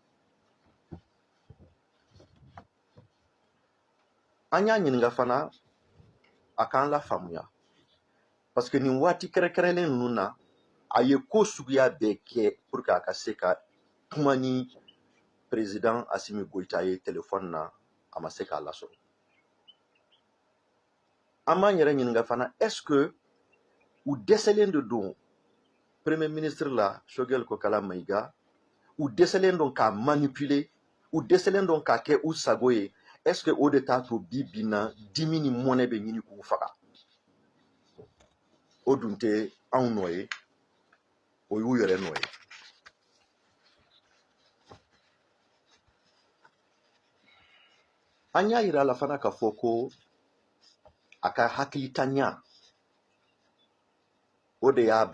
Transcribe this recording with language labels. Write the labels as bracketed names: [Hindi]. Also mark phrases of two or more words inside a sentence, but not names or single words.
[Bambara] an y'a ɲininka fana a k'an lafaamuya [French] parce que [Bambara] nin waati kɛrɛnkɛrɛnlen ninnu na a ye ko suguya bɛɛ kɛ [French] pour que [Bambara] a ka se ka kuma ni président Assimi Goïta ye téléphone na a ma se k'a lasɔrɔ an b'an yɛrɛ ɲininka fana [French] est ce que [Bambara] u dɛsɛlen de don [French] premier ministre [Bambara] la Choguel Kokala Maïga u dɛsɛlen don k'a manipuler u dɛsɛlen don k'a kɛ u sago ye [French] est ce que [Bambara] o de t'a to bi bi in na dimi ni mɔnɛ bɛ ɲini k'u faga o dun tɛ anw nɔ ye o y'u yɛrɛ nɔ ye an y'a yira la fana k'a fɔ ko a ka hakilitanya o de y'a